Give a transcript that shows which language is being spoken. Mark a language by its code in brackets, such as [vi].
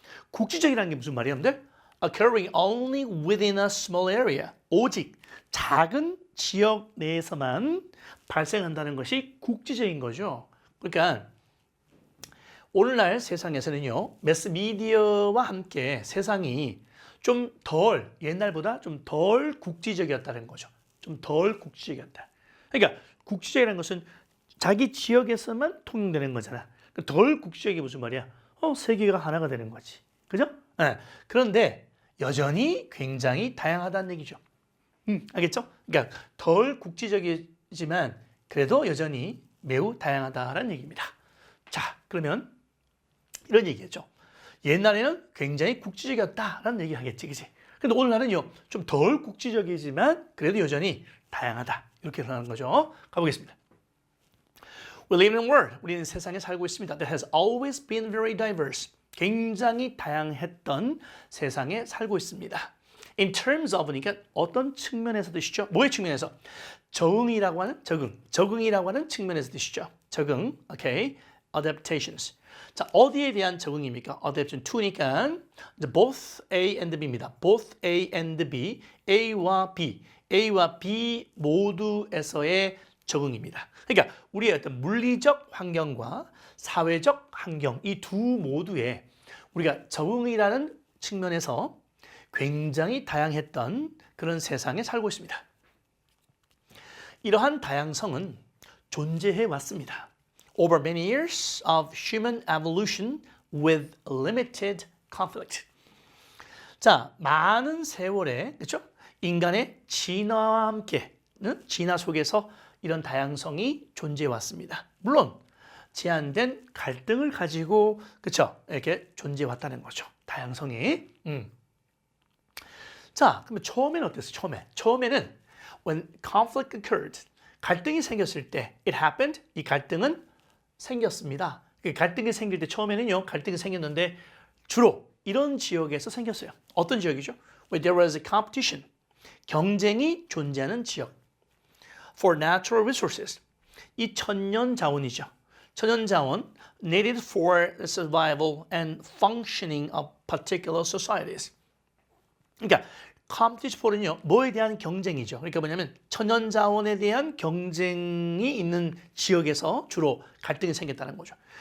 [ko] 국지적이라는 게 무슨 말이냐는데 [en] occurring only within a small area. [ko] 오직 작은 지역 내에서만 발생한다는 것이 국지적인 거죠. 그러니까 오늘날 세상에서는요, 매스미디어와 함께 세상이 좀 덜, 옛날보다 좀 덜 국지적이었다는 거죠. 좀 덜 국지적이었다. 그러니까 국지적이라는 것은 자기 지역에서만 통용되는 거잖아. 덜 국지적이 무슨 말이야? 세계가 하나가 되는 거지. 그죠? 네. 그런데 여전히 굉장히 다양하다는 얘기죠. 알겠죠? 그러니까 덜 국지적이지만 그래도 여전히 매우 다양하다는 얘기입니다. 자, 그러면 이런 얘기겠죠. 옛날에는 굉장히 국지적이었다라는 얘기 하겠지, 그치? 근데 오늘날은요, 좀 덜 국지적이지만 그래도 여전히 다양하다. 이렇게 표현하는 거죠. 가보겠습니다. [en] We live in a world. [ko] 우리는 세상에 살고 있습니다. [en] That has always been very diverse. [ko] 굉장히 다양했던 세상에 살고 있습니다. [en] In terms of, [ko] 그러니까 어떤 측면에서 뜻이죠? 뭐의 측면에서? 적응이라고 하는 적응이라고 하는 측면에서 뜻이죠. [en] 적응, okay. Adaptations. [ko] 자, 어디에 대한 적응입니까? [en] Adaptation to니까 both A and B입니다. Both A and B, [ko] A와 B 모두에서의 적응입니다. 그러니까 우리의 어떤 물리적 환경과 사회적 환경 이 두 모두에 우리가 적응이라는 측면에서 굉장히 다양했던 그런 세상에 살고 있습니다. 이러한 다양성은 존재해 왔습니다. [en] over many years of human evolution with limited conflict. [ko] 자, 많은 세월에 그렇죠? 인간의 진화와 함께는 진화 속에서 이런 다양성이 존재해 왔습니다. 물론 제한된 갈등을 가지고 그렇죠? 이렇게 존재해 왔다는 거죠. 다양성이. 자, 그러면 처음에는 어땠어요? 처음에는 [en] when conflict occurred, [ko] 갈등이 생겼을 때 [en] it happened, [ko] 이 갈등은 생겼습니다. 갈등이 생길 때 처음에는요, 갈등이 생겼는데 주로 이런 지역에서 생겼어요. 어떤 지역이죠? [en] Where there was a competition, [ko] 경쟁이 존재하는 지역. [en] For natural resources, [ko] 이 천년 자원이죠. [en] 천연 자원 needed for the survival and functioning of particular societies. [ko] 그러니까 [en] competition for은요, [ko] 뭐에 대한 경쟁이죠. 그러니까 뭐냐면 천연 자원에 대한 경쟁이 있는 지역에서 주로 갈등이 생겼다는 거죠.